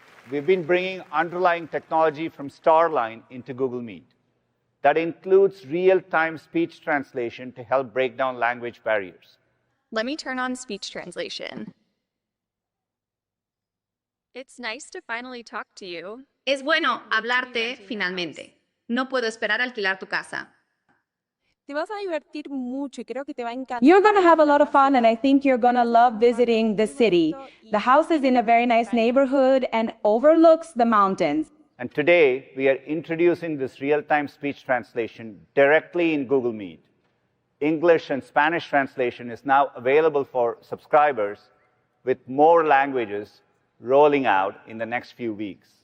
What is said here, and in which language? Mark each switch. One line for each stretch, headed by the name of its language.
English: We've been bringing underlying technology from Starline into Google Meet. That includes real-time speech translation to help break down language barriers. Let me turn on speech translation. It's nice to finally talk to you.
Spanish: Es bueno hablarte finalmente. No puedo esperar a alquilar tu casa. Te vas a divertir mucho y creo que te va a encantar.
English: You're going to have a lot of fun, and I think you're going to love visiting the city. The house is in a very nice neighborhood and overlooks the mountains. And today, we are introducing this real-time speech translation directly in Google Meet. English and Spanish translation is now available for subscribers, with more languages rolling out in the next few weeks.